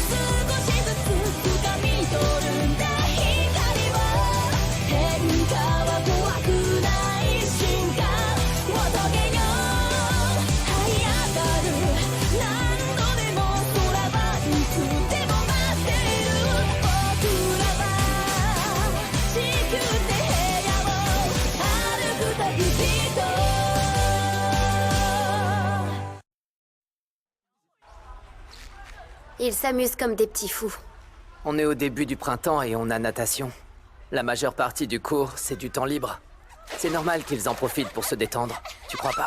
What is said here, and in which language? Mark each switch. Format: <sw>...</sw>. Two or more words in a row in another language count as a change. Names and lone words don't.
<ja>少しずつ掴み取るんだ光は変化は怖くない瞬間を遂げよう這い上がる何度でも空はいつでも待っている僕らは地球で部屋を歩く旅人</ja> <fr>Ils s'amusent comme des petits fous. On est au début du printemps et on a natation. La majeure partie du cours, c'est du temps libre. C'est normal qu'ils en profitent pour se détendre, tu crois pas?</fr>